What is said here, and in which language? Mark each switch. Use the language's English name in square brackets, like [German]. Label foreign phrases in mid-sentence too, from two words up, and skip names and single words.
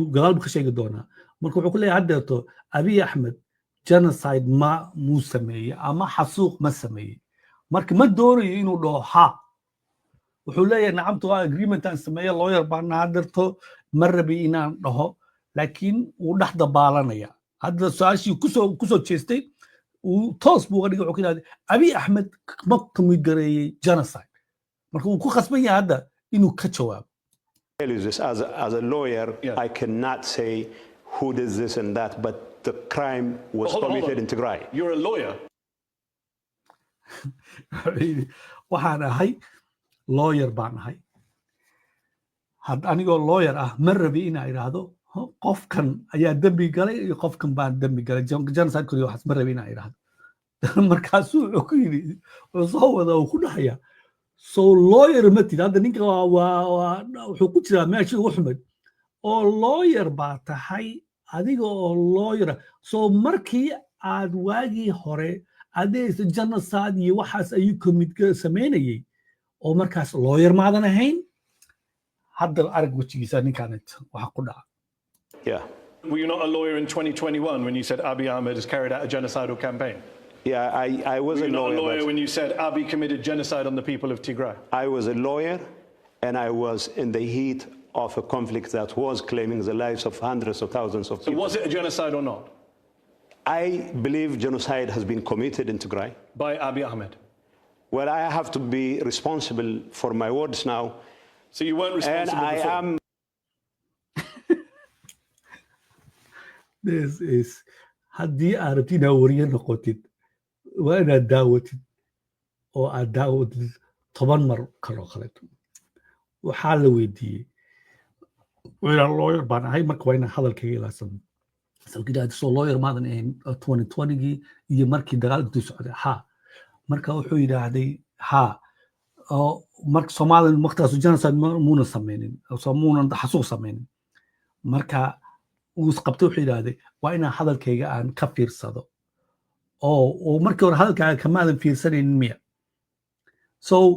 [Somali] gadaalbu ka sheegi doonaa marka wuxuu ku leeyahay haddeerto Abiy Ahmed genocide muu sameeyey ama xasuuq ma sameeyey marka ma doonayo inuu dhaho ha wuxuu leeyahay nacamtu waa agreement aan sameeye lawyer baan haddeerto ma rabi inaan dhaho laakiin wuu dhex dabaalanaya hadda su-aashii kusoo jeestay uu toos buu uga dhigay wuxuu ku yidhahday Abiy Ahmed ma kamid gareeyey genocide marka wuu ku khasban yahay hadda inuu ka jawaabo [English] you this as a lawyer, I cannot say who did this and that, but the crime was committed in Tigray. You're a lawyer. [Somali] waxaan ahay lawyer baan ahay anigoo lawyer ah ma rabi inaan idhaahdo qofkan ayaa dembi galay iyo qofkan baan dembi galay genocide kuli waxaas ma rabi inaan idhaahdo markaasuu wuxuu ku yidhi wuxuu soo wada uu ku dhahaya so lawyer ma tid hadda ninka wuxuu ku jiraa meeshii ugu xumayd oo lawyer baa tahay adiga oo lawyer so markii aad waagii hore adaysa genocide iyo waxaas ayuu commit samaynayay oo markaas lawyer maadan ahayn hadda arag wejigiisa ninkaanit waxa ku dhaca [English] Yeah. Were you not a lawyer in 2021 when you said Abiy Ahmed has carried out a genocidal campaign? Yeah, I was Were you a not lawyer. a lawyer when you said Abiy committed genocide on the people of Tigray? I was a lawyer, and I was in the heat of a conflict that was claiming the lives of hundreds of thousands of people. So was it a genocide or not? I believe genocide has been committed in Tigray. By Abiy Ahmed? Well, I have to be responsible for my words now. So you weren't responsible and I before? am. This is [Somali] haddii aad rabtid inaad wariye noqotid waa inaad daawatid oo aad daawatid 10 mar kaloo kaleeto waxaa la weydiiyey inaan lawyer baan ahay marka waa inaan hadalkaga ilaasano salkidaad soo lawyer maadan ahayn 2020gii iyo markii dagaalkii socday ha marka wuxuu yidhaahday ha oo marka Soomaaliya waqtigaas genocide muuna sameynin oo muuna xasuuq sameynin marka uu qabtay wuxuu yidhaahday waa inaan hadalkayga aan ka fiirsado oo markii hore hadalkaaga kamaadan fiirsanaynin miya so